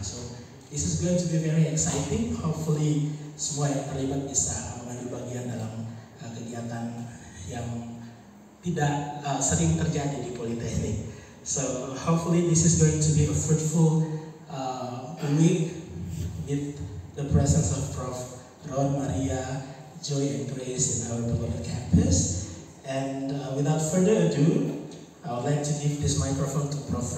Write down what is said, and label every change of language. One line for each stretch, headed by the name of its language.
English: So this is going to be very exciting.
Indonesian: Hopefully semua yang terlibat bisa mengambil bagian dalam kegiatan yang tidak sering terjadi di Politeknik.
English: So hopefully this is going to be a fruitful week with the presence of Prof. Ron, Maria, Joy, and Grace in our beloved campus. And without further ado, I would like to give this microphone to Prof.